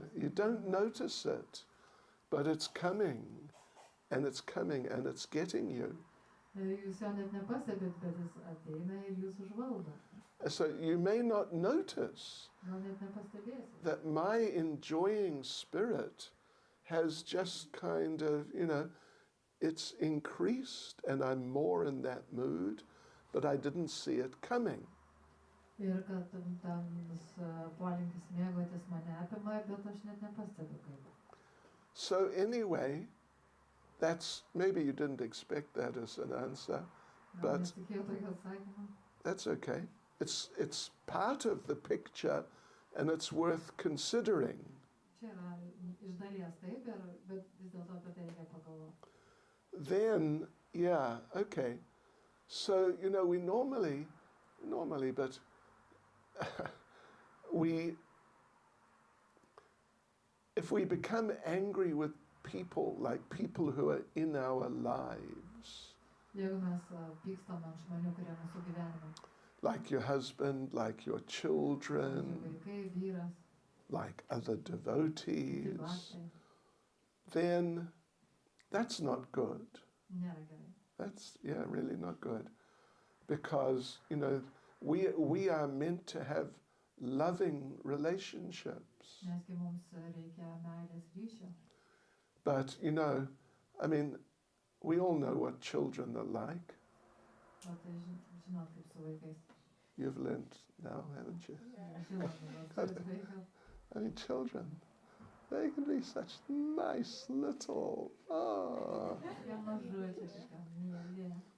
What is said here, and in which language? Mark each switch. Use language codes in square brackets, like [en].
[en] Yeah, you don't notice it, but it's coming, and it's coming, and it's getting you. [lt] Jūs jo net nepastebit, bet jis ateina ir jūs užvaldo. [en] So you may not notice [lt] Gal net nepastebėsit. [en] that my enjoying spirit has just kind of, you know, it's increased and I'm more in that mood, but I didn't see it coming. [lt] Ir kad tam polinkis mėgautis mane apima, bet aš net nepastebiu kaip. [en] So anyway, that's, maybe you didn't expect that as an answer, [lt] Gal [en] but [lt] nesitikėjau tokio atsakymo. [en] that's okay. It's part of the picture, and it's worth considering. [lt] Čia yra iš dalies taip, bet vis dėlto apie tai reikia pagalvoti. [en] Then, yeah, okay. So, you know, we normally, but if we become angry with people, like people who are in our lives, [lt] Jeigu mes pykstam ant žmonių, kurie mūsų gyvenime, [en] like your husband, like your children, [lt] vaikai, vyras, [en] like other [lt] kiti [en] devotees, [lt] baktai, [en] then that's not good. [lt] nėra gerai. [en] That's, yeah, really not good. Because, you know, we are meant to have loving relationships. [lt] Nesgi mums reikia meilės ryšio. [en] But, you know, I mean, we all know what children are like. [lt] O tai žinot kaip su vaikais. [en] You've learnt now, haven't you? [lt] Žinot, turit vaiką. [en] I mean, children, they can be such nice little, [lt] Jie mažučiai kažką myli.